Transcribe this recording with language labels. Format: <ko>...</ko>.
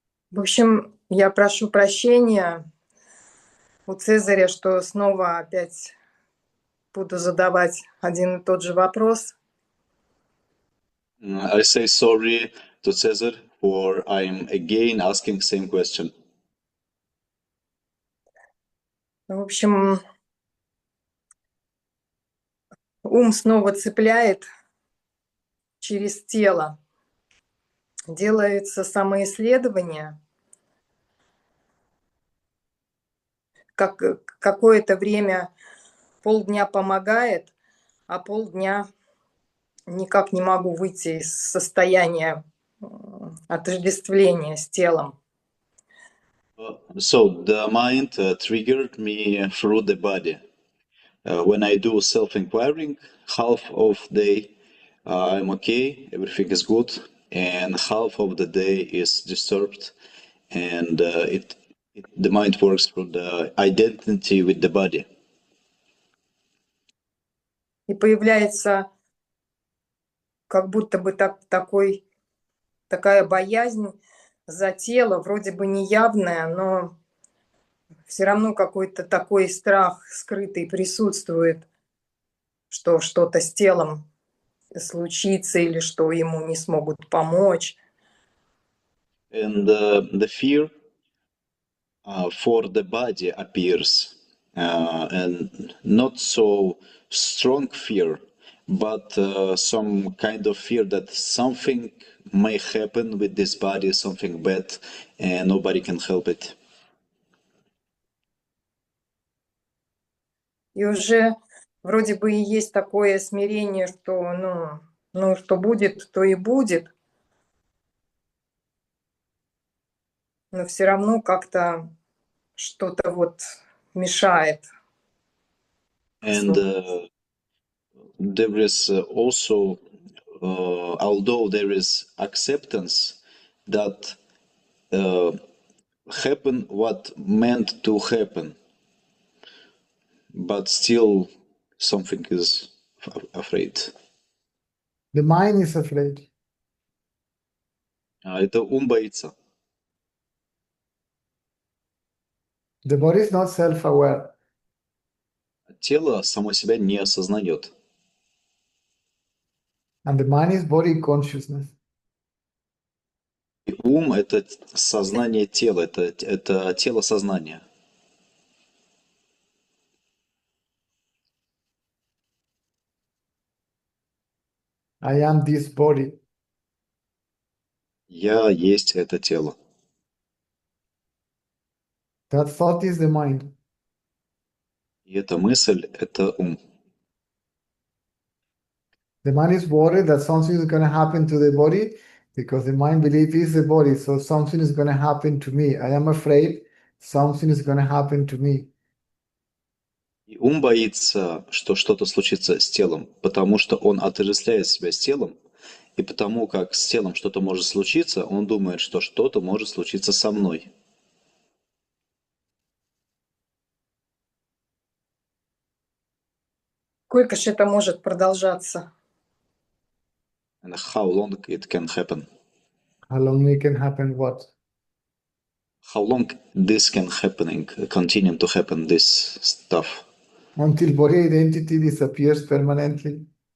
<ru>В общем, я прошу прощения у Цезаря, что снова опять буду задавать один и тот же вопрос.</ru> <en>I say sorry to Cesar for I'm again asking same question.</en> <ru>В общем, ум снова цепляет через тело. Делается самоисследование. Как какое-то время полдня помогает, а полдня никак не могу выйти из состояния отождествления с телом.</ru> <en>So the mind triggered me through the body. When I do self-inquiring, half of day I'm okay, everything is good, and half of the day is disturbed, and the mind works through the identity with the body.</en> <ru>И появляется как будто бы такая боязнь за тело, вроде бы неявная, но все равно какой-то такой страх скрытый присутствует, что что-то с телом случится или что ему не смогут помочь.</ru> <en>And the fear for the body appears, and not so strong fear, but some kind of fear that something may happen with this body, something bad, and nobody can help it.</en> <ru>И уже вроде бы и есть такое смирение, что ну что будет, то и будет, но все равно как-то что-то вот мешает.</ru> <en>And there is also, although there is acceptance that happen what meant to happen, but still something is afraid. The mind is afraid.</en> <ru>Это ум боится.</ru> <en>The body is not self-aware.</en> <ru>Тело само себя не осознает.</ru> <en>And the mind is body consciousness.</en> <ru>И ум ум — это сознание тела, это тело сознания.</ru> <en>I am this body.</en> <ru>Я есть это тело.</ru> <en>That thought is the mind.</en> <ru>И эта мысль — это ум.</ru> <en>The mind is worried that something is going to happen to the body because the mind believes is the body, so something is going to happen to me. I am afraid something is going to happen to me.</en> <ru>И ум боится, что что-то случится с телом, потому что он отождествляет себя с телом, и потому как с телом что-то может случиться, он думает, что что-то может случиться со мной. Сколько же это может продолжаться?</ru> <en>And how long it can happen? How long it can happen what? How long this can happening, continue to happen, this stuff? Until body identity disappears permanently.</en>